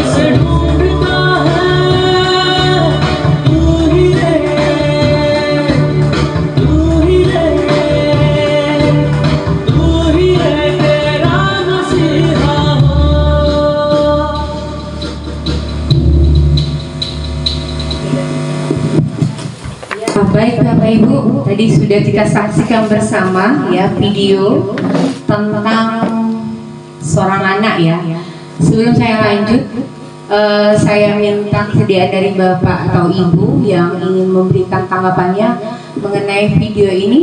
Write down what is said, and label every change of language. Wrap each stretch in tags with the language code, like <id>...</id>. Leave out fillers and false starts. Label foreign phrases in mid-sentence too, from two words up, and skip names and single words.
<hi>से ढूंढता है तू ही रे, तू ही रे, तू ही है तेरा मसीहा हो।</hi> <id>Baik Bapak Ibu, tadi sudah kita saksikan bersama ya video tentang seorang anak ya. Sebelum saya lanjut, saya minta kesediaan dari Bapak atau Ibu yang ingin memberikan tanggapannya mengenai video ini.</id>